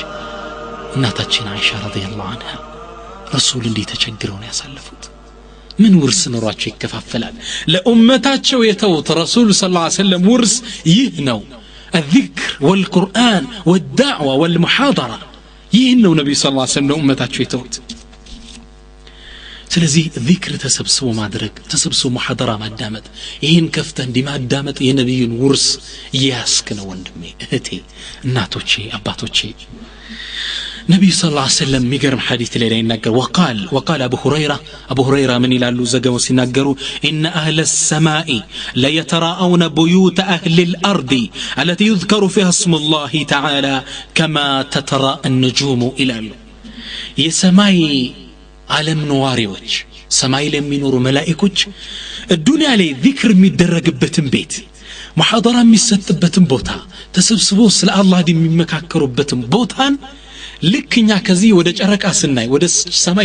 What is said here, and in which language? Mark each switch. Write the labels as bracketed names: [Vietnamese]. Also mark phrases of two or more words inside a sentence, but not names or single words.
[Amharic] እናታችን አይሻ [Arabic] رضي الله عنها [Amharic] ረሱል እንዴት ተቸግረው ነው ያሳለፉት ምን ውርስ ኖሯቸው ይከፋፈላል ለኡመታቸው የተውት ረሱል [Arabic] صلى الله عليه وسلم [Amharic] ውርስ ይህ ነው [Arabic] الذكر والقرآن والدعوة والمحاضرة [Amharic] ይህን ነው ነብዩ [Arabic] صلى الله عليه وسلم [Amharic] ለኡመታቸው የተውት ስለዚህ ዚክር ተሰብስቦ ማድረግ ተሰብስቦ ሙሐደራ ማዳመጥ ይህን ከፍተህ እንዲማዳመጥ የነብዩን ውርስ ያስክ ነው ወንድሜ እህቴ እናቶቼ አባቶቼ ነብዩ [Arabic] صلى الله عليه وسلم [Amharic] ሚገርም ሐዲስ ላይ ይናገር [Arabic] وقال ابو هريره من [Amharic] ይላሉ ዘገው ሲናገሩ [Arabic] ان اهل السماء لا يتراءون بيوت اهل الارض التي يذكر فيها اسم الله تعالى كما تتراءى النجوم [Amharic] ይላሉ የሰማይ ዓለም ነዋሪዎች ሰማይ ላይ የሚኖሩ መላእክቶች ዱንያ ላይ ዚክር የሚደረግበትን ቤት ሙሐደራ የሚሰጥበትን ቦታ ተሰብስበው ስለ አላህ የሚመካከሩበትን ቦታን ልክኛ ከዚህ ወደ ጨረቃ ስናይ ወደ ሰማይ